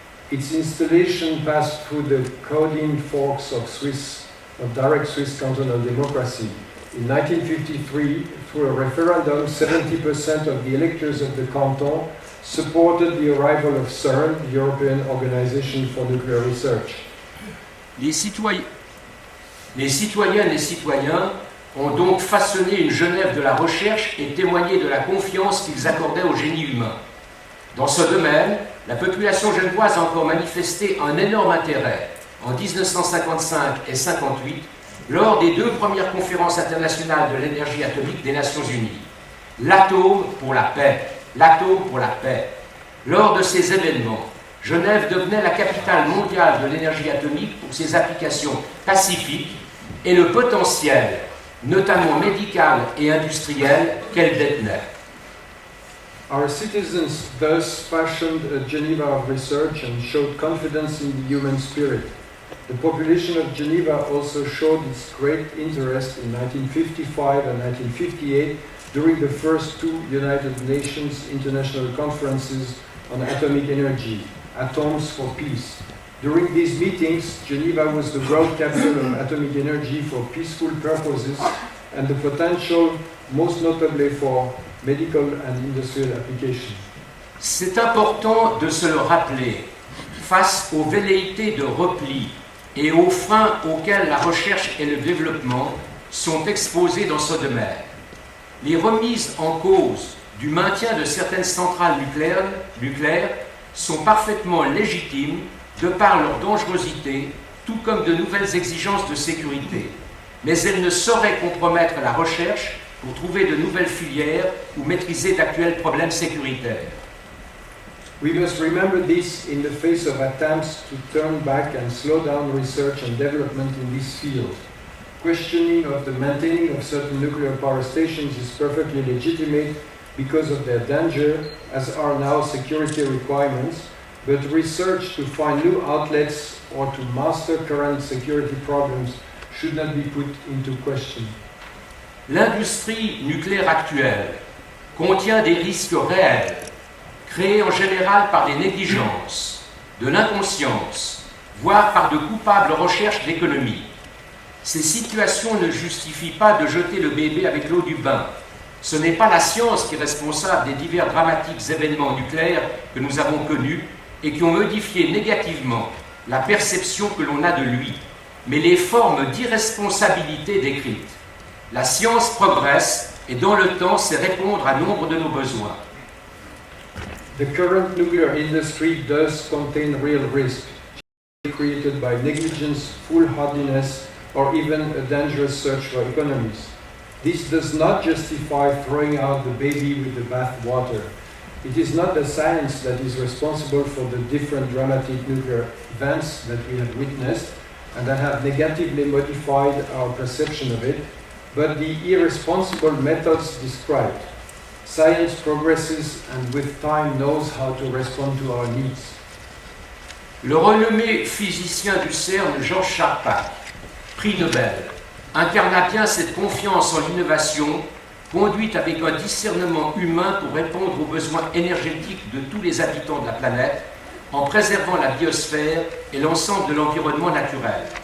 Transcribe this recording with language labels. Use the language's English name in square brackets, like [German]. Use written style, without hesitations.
[English] Its installation passed through the coding forks of direct Swiss cantonal democracy. In 1953, through a referendum, 70% of the electors of the canton supported the arrival of CERN, the European Organization for Nuclear Research. [French] Les citoyennes et citoyens ont donc façonné une Genève de la recherche et témoigné de la confiance qu'ils accordaient au génie humain. Dans ce domaine, la population genevoise a encore manifesté un énorme intérêt en 1955 et 1958 lors des deux premières conférences internationales de l'énergie atomique des Nations Unies. L'atome pour la paix, l'atome pour la paix. Lors de ces événements, Genève devenait la capitale mondiale de l'énergie atomique pour ses applications pacifiques et le potentiel, notamment médical et industriel, qu'elle détenait. [English] Our citizens thus fashioned a Geneva of research and showed confidence in the human spirit. The population of Geneva also showed its great interest in 1955 and 1958 during the first two United Nations International Conferences on Atomic Energy, Atoms for Peace. During these meetings, Geneva was the world capital of atomic energy for peaceful purposes and the potential, most notably for medical and industrial applications. [French] C'est important de se le rappeler face aux velléités de repli et aux freins auxquels la recherche et le développement sont exposés dans ce domaine. Les remises en cause du maintien de certaines centrales nucléaires sont parfaitement légitimes de par leur dangerosité, tout comme de nouvelles exigences de sécurité. Mais elles ne sauraient compromettre la recherche pour trouver de nouvelles filières ou maîtriser d'actuels problèmes sécuritaires. [English] We must remember this in the face of attempts to turn back and slow down research and development in this field. Questioning of the maintaining of certain nuclear power stations is perfectly legitimate because of their danger, as are now security requirements, but research to find new outlets or to master current security problems should not be put into question. [French] L'industrie nucléaire actuelle contient des risques réels, créés en général par des négligences, de l'inconscience, voire par de coupables recherches d'économie. Ces situations ne justifient pas de jeter le bébé avec l'eau du bain. Ce n'est pas la science qui est responsable des divers dramatiques événements nucléaires que nous avons connus et qui ont modifié négativement la perception que l'on a de lui, mais les formes d'irresponsabilité décrites. La science progresse et dans le temps sait répondre à nombre de nos besoins. [English] The current nuclear industry does contain real risk, created by negligence, foolhardiness, or even a dangerous search for economies. This does not justify throwing out the baby with the bathwater. It is not the science that is responsible for the different dramatic nuclear events that we have witnessed and that have negatively modified our perception of it, but the irresponsible methods described. Science progresses and with time knows how to respond to our needs. [French] Le renommé physicien du CERN, Georges Charpak, prix Nobel, incarna bien cette confiance en l'innovation, conduite avec un discernement humain pour répondre aux besoins énergétiques de tous les habitants de la planète, en préservant la biosphère et l'ensemble de l'environnement naturel.